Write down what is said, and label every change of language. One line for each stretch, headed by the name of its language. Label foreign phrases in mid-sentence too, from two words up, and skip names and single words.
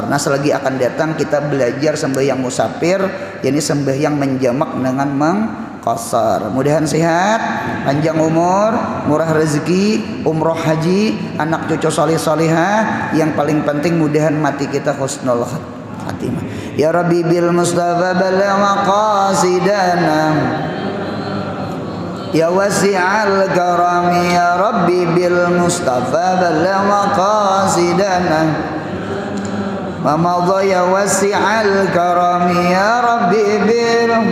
Banjar: Nah selagi akan datang kita belajar sembahyang musafir yakni sembahyang menjamak dengan mengkasar. Mudahan sehat, panjang umur, murah rezeki, umroh haji, anak cucu soleh solehah. Yang paling penting mudahan mati kita
Arabic: حسن الخاتمة. يا رب بالمصطفى بلغ مقاصدنا، يا واسع الكرم، يا رب بالمصطفى بلغ مقاصدنا، ومضى يا واسع الكرم، يا رب ب